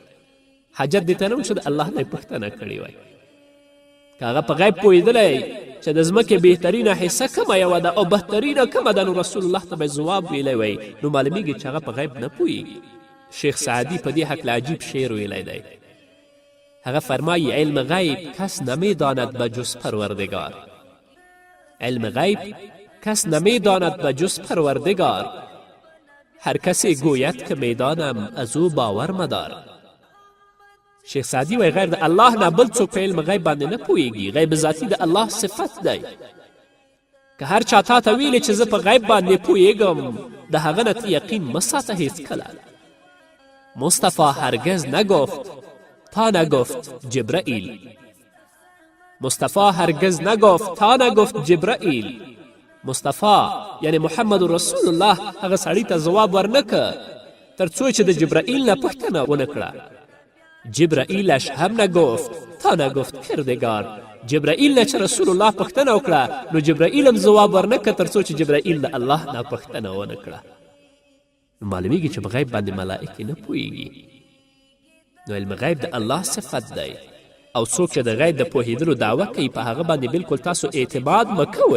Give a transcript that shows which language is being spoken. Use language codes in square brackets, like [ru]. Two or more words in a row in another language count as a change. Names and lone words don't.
[ps] حاجت دې ته نه و چې د الله نه یې پوښتنه کړې وی. که هغه په غیب پوهېدلی چې د ځمکې بهترینه حصه کومه یوه ده او بهترینه کومه ده، نو رسول الله ته به یې ځواب ویلی وی. نو معلومیږي چې هغه په غیب نه پوهېږي. شیخ سعدی په دې هکله عجیب شعر ویلی دی. هغه فرمایی [fa] علم غیب کس نمیداند به جز پروردگار. علم غیب کس نمیداند به جز پروردگار. هر کسی گوید که میدانم از او باور مدار. [ps] شیخ سعدي وایي غیر د الله نه بل څوک په علم غیب باندې نه پوهیږي. غیب ذاتي د الله صفت دی. که هر چا تا ته ویلې چې زه په غیب باندې پوهیږم، د هغه نه ته یقین مه ساته هیڅکله. [fa] مصطفی هرگز نگفت تا نگفت جبرائیل. مصطفی هرگز نگفت تا نگفت جبرائیل. [ps] مصطفی یعنی محمد رسول الله هغه سړي ته ځواب ورنکه تر څو چې د جبرائیل نه پوښتنه ونه کړه. [fa] جبرائیلش هم نگفت تا نگفت کردگار. [ps] جبرائیل نه چې رسول الله پوښتنه وکړه نو جبرائیل هم ځواب ورنکه تر څو چې جبرائیل د الله نه پوښتنه ونه کړه. نو معلومیږي چې په غیب باندې ملائکې نه پوهیږي. نو علم غیب د الله صفت دی او څوک چې د غیب د پوهېدلو دعوه کوي په هغه باندې بلکل تاسو اعتماد مه کوئ.